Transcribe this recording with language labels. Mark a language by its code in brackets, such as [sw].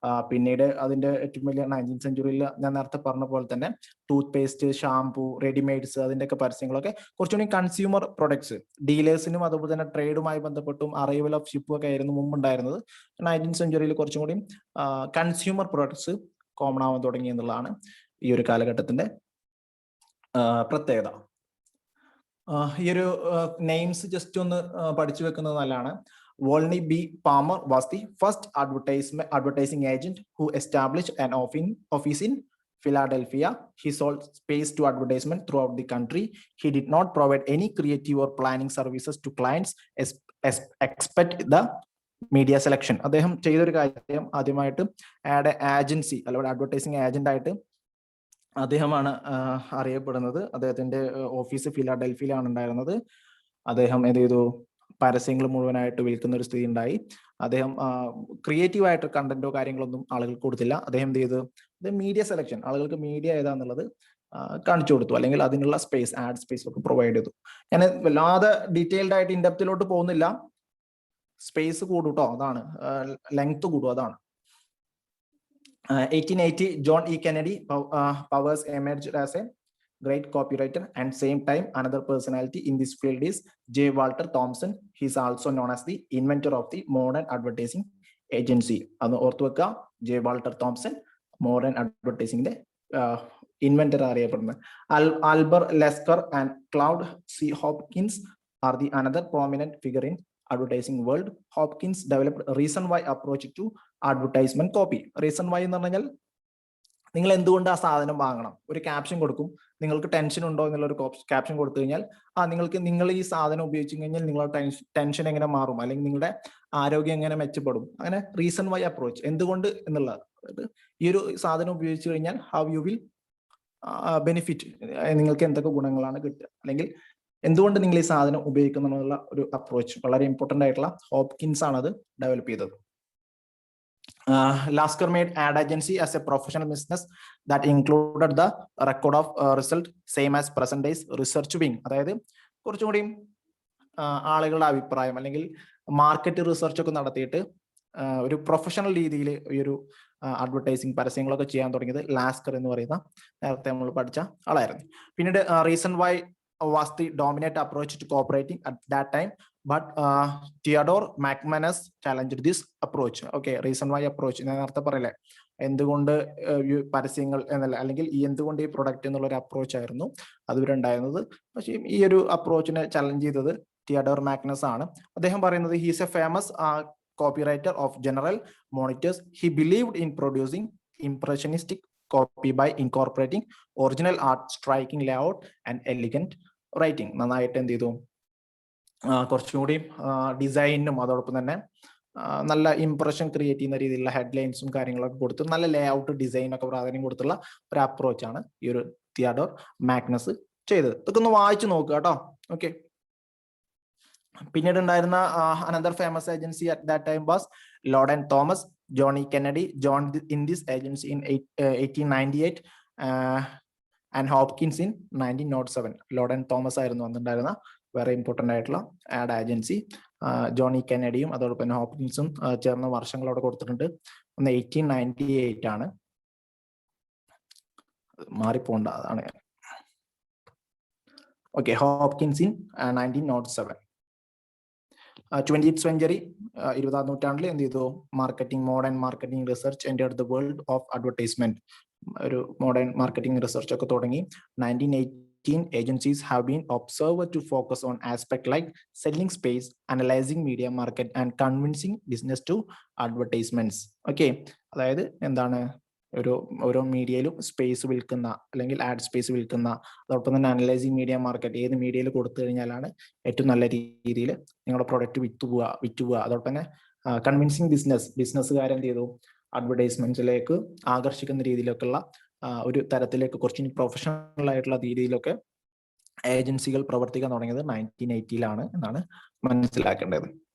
[ml] പിന്നീട് അതിന്റെ ഏറ്റവും വലിയ 19th സെഞ്ച്വറിയിൽ ഞാൻ നേരത്തെ പറഞ്ഞ പോലെ തന്നെ ടൂത്ത് പേസ്റ്റ്, ഷാംപൂ, റെഡിമെയ്ഡ്സ്, അതിന്റെ ഒക്കെ പരസ്യങ്ങളൊക്കെ കുറച്ചുകൂടി കൺസ്യൂമർ പ്രൊഡക്ട്സ്, ഡീലേഴ്സിനും അതുപോലെ തന്നെ ട്രേഡുമായി ബന്ധപ്പെട്ടും അറൈവൽ ഓഫ് ഷിപ്പും ഒക്കെ ആയിരുന്നു മുമ്പ് ഉണ്ടായിരുന്നത്. 19th സെഞ്ച്വറിയിൽ കുറച്ചും കൂടി കൺസ്യൂമർ പ്രൊഡക്ട്സ് കോമൺ ആവാൻ തുടങ്ങി എന്നുള്ളതാണ് ഈ ഒരു കാലഘട്ടത്തിന്റെ പ്രത്യേകത. ഈ ഒരു നെയിംസ് ജസ്റ്റ് ഒന്ന് പഠിച്ചു വെക്കുന്നത് നല്ലതാണ്. [en] Volney B. Palmer was the first advertising agent who established an office in Philadelphia. He sold space to advertisement throughout the country. He did not provide any creative or planning services to clients, except the media selection. [ml] അദ്ദേഹം ചെയ്തൊരു കാര്യം, ആദ്യമായിട്ട് agency അല്ലെങ്കിൽ advertising agent ആയിട്ട് അദ്ദേഹമാണ് അറിയപ്പെടുന്നത്. അദ്ദേഹത്തിന്റെ office ഫിലാഡൽഫിയിലാണ് ഉണ്ടായിരുന്നത്. അദ്ദേഹം എന്ത് ചെയ്തു, പരസ്യങ്ങൾ മുഴുവനായിട്ട് വിൽക്കുന്ന ഒരു സ്ഥിതി ഉണ്ടായി. അദ്ദേഹം ക്രിയേറ്റീവ് ആയിട്ട് കണ്ടന്റോ കാര്യങ്ങളൊന്നും ആളുകൾക്ക് കൊടുത്തില്ല. അദ്ദേഹം എന്ത് ചെയ്തു, മീഡിയ സെലക്ഷൻ, ആളുകൾക്ക് മീഡിയ ഏതാന്നുള്ളത് കാണിച്ചു കൊടുത്തു, അല്ലെങ്കിൽ അതിനുള്ള സ്പേസ്, ആഡ് സ്പേസ് ഒക്കെ പ്രൊവൈഡ് ചെയ്തു. ഞാൻ വല്ലാതെ ഡീറ്റെയിൽഡ് ആയിട്ട് ഇൻഡെപ്തിലോട്ട് പോകുന്നില്ല. സ്പേസ് കൂടും കേട്ടോ, അതാണ് ലെങ്ത് കൂടും, അതാണ്. 1880, John E. [en] Kennedy Powers emerged as a great copywriter, and same time another personality in this field is J. Walter Thompson. He is also known as the inventor of the modern advertising agency. [ml] അത് ഓർത്തു വെക്കുക, J Walter Thomson modern അഡ്വർടൈസിംഗിന്റെ inventor അറിയപ്പെടുന്നത്. [en] Albert Lasker and Claude C Hopkins are the another prominent figure in advertising world. Hopkins developed reason why approach to advertisement copy. [ml] Reason why എന്ന് പറഞ്ഞാൽ നിങ്ങൾ എന്തുകൊണ്ട് ആ സാധനം വാങ്ങണം, ഒരു ക്യാപ്ഷൻ കൊടുക്കും. നിങ്ങൾക്ക് ടെൻഷൻ ഉണ്ടോ എന്നുള്ള ഒരു ക്യാപ്ഷൻ കൊടുത്തു കഴിഞ്ഞാൽ നിങ്ങൾ ഈ സാധനം ഉപയോഗിച്ചു കഴിഞ്ഞാൽ നിങ്ങളുടെ ടെൻഷൻ എങ്ങനെ മാറും, അല്ലെങ്കിൽ നിങ്ങളുടെ ആരോഗ്യം എങ്ങനെ മെച്ചപ്പെടും, അങ്ങനെ റീസൺ വൈ അപ്രോച്ച്, എന്തുകൊണ്ട് എന്നുള്ളത്. അതായത് ഈ ഒരു സാധനം ഉപയോഗിച്ചു കഴിഞ്ഞാൽ [en] how you will benefit, [ml] നിങ്ങൾക്ക് എന്തൊക്കെ ഗുണങ്ങളാണ് കിട്ടുക, അല്ലെങ്കിൽ എന്തുകൊണ്ട് നിങ്ങൾ ഈ സാധനം ഉപയോഗിക്കുന്നു എന്നുള്ള ഒരു അപ്രോച്ച് വളരെ ഇമ്പോർട്ടന്റ് ആയിട്ടുള്ള ഹോപ്കിൻസ് ആണ് അത് ഡെവലപ്പ് ചെയ്തത്. [en] Lasker made ad agency as a professional business that included the record of result same as present days research wing. [ml] അതായത് കുറച്ചും കൂടി ആളുകളുടെ അഭിപ്രായം അല്ലെങ്കിൽ മാർക്കറ്റ് റിസർച്ച് ഒക്കെ നടത്തിയിട്ട് ഒരു പ്രൊഫഷണൽ രീതിയിൽ ഈ ഒരു അഡ്വർടൈസിങ് പരസ്യങ്ങളൊക്കെ ചെയ്യാൻ തുടങ്ങിയത് ലാസ്കർ എന്ന് പറയുന്ന നേരത്തെ നമ്മൾ പഠിച്ച ആളായിരുന്നു. [en] പിന്നീട് reason why was the dominant approach to cooperating at that time, but Theodore McManus challenged this approach. [ml] Okay, reason why approach ഞാൻ നേരത്തെ പറയില്ലേ, എന്തുകൊണ്ട് പരസ്യങ്ങൾ എന്നല്ല, അല്ലെങ്കിൽ ഈ എന്തുകൊണ്ട് ഈ പ്രൊഡക്റ്റ് എന്നുള്ള ഒരു അപ്രോച്ച് ആയിരുന്നു അതുവരെ ഉണ്ടായിരുന്നത്. പക്ഷേ ഈ ഒരു അപ്രോച്ചിനെ ചലഞ്ച് ചെയ്തത് തിയഡോർ മാഗ്നസ് ആണ്. അദ്ദേഹം പറയുന്നത് [en] he is a famous copywriter of General Monitors. He believed in producing impressionistic copy by incorporating original art, striking layout and elegant writing. [ml] നന്നായിട്ട് എന്ത് ചെയ്തു, കുറച്ചും കൂടി ഡിസൈനും അതോടൊപ്പം തന്നെ നല്ല ഇംപ്രഷൻ ക്രിയേറ്റ് ചെയ്യുന്ന രീതിയിലുള്ള ഹെഡ്ലൈൻസും കാര്യങ്ങളൊക്കെ കൊടുത്ത് നല്ല ലേ ഔട്ട് ഡിസൈനൊക്കെ പ്രാധാന്യം കൊടുത്തുള്ള ഒരു അപ്രോച്ചാണ് ഈ ഒരു തിയഡോർ മാഗ്നസ് ചെയ്തത്. ഇതൊക്കെ ഒന്ന് വായിച്ചു നോക്കുക കേട്ടോ. ഓക്കെ, പിന്നീട് ഉണ്ടായിരുന്ന [en] Another famous agency at that time was Lord and Thomas. John E. Kennedy joined in this agency in 1898 and Hopkins in 1907. [ml] Lord and Thomas ആയിരുന്നു അന്നുണ്ടായിരുന്ന വേറെ ഇമ്പോർട്ടന്റ് ആയിട്ടുള്ള ആഡ് ഏജൻസി. ജോൺ ഇ കെന്നഡിയും അതോടൊപ്പം ഹോപ്കിൻസും ചേർന്ന വർഷങ്ങൾ അവിടെ കൊടുത്തിട്ടുണ്ട്. 1898 ആണ്, മാറിപ്പോണ്ട, അതാണ്. Okay, Hopkins in 1907. 20th century, 20ാം നൂറ്റാണ്ടിൽ എന്ത് ചെയ്തു, marketing, [en] Modern marketing research entered the world of advertisement. [ml] ഒരു മോഡേൺ മാർക്കറ്റിംഗ് റിസർച്ച് ഒക്കെ തുടങ്ങി. [en] 1918 agencies have been observed to focus on aspects like selling space, analyzing media market and convincing business to advertisements. [ml] Okay, അതായത് എന്താണ്, ഓരോ മീഡിയയിലും space വിൽക്കുന്ന അല്ലെങ്കിൽ add space വിൽക്കുന്ന, അതോടൊപ്പം തന്നെ അനലൈസിങ് മീഡിയ മാർക്കറ്റ്, ഏത് മീഡിയയിൽ കൊടുത്തു കഴിഞ്ഞാലാണ് ഏറ്റവും നല്ല രീതിയിൽ നിങ്ങളുടെ പ്രൊഡക്റ്റ് വിറ്റുപോവുക, അതോടൊപ്പം തന്നെ കൺവിൻസിങ് ബിസിനസ്സുകാരെന്ത് ചെയ്തു, അഡ്വർടൈസ്മെന്റ്സിലേക്ക് ആകർഷിക്കുന്ന രീതിയിലൊക്കെയുള്ള ഒരു തരത്തിലേക്ക് കുറച്ചും പ്രൊഫഷണൽ ആയിട്ടുള്ള രീതിയിലൊക്കെ ഏജൻസികൾ പ്രവർത്തിക്കാൻ തുടങ്ങിയത് 1980-ലാണ് എന്നാണ് മനസ്സിലാക്കേണ്ടത്.